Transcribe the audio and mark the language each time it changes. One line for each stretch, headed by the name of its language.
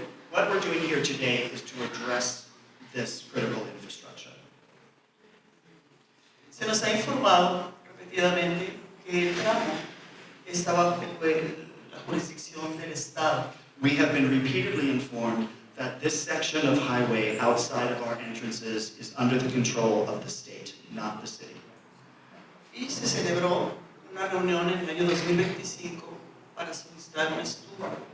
English: What we're doing here today is to address this critical infrastructure.
Spanish: Se nos ha informado repetidamente que el tramo está bajo la jurisdicción del Estado.
English: We have been repeatedly informed that this section of highway outside of our entrances is under the control of the state, not the city.
Spanish: y se celebró una reunión en el año 2025 para solicitar un estudio.